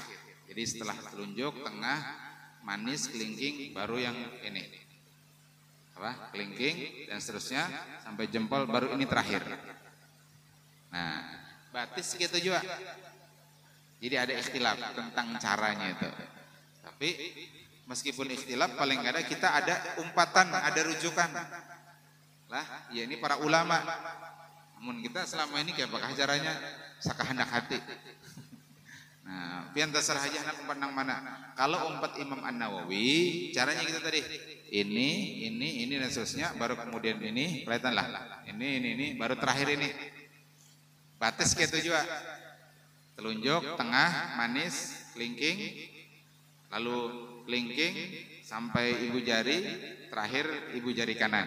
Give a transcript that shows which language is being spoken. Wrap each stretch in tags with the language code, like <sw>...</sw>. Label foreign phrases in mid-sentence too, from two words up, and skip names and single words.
<id>Jadi setelah telunjuk, tengah, manis, kelingking, baru yang ini. Apa? Kelingking dan seterusnya sampai jempol, baru ini terakhir. Nah, batis gitu juga. Jadi ada ikhtilaf tentang caranya itu. Tapi meskipun ikhtilaf,</id> <bjn>paling kada kita ada umpatan, ada rujukan.</bjn> <id>Lah, ya ini para ulama.</id> <bjn>Namun kita selama ini kayak apakah caranya sakahandak hati. Nah, pian terserah aja nak umpat nang mana. Kalau umpat Imam An-Nawawi,</bjn> <id>caranya kita tadi ini dan seterusnya, baru kemudian ini, kelihatan lah. Ini, baru terakhir ini. Batis kayak itu juga. Telunjuk, tengah, manis, kelingking, lalu kelingking sampai ibu jari, terakhir ibu jari kanan.</id>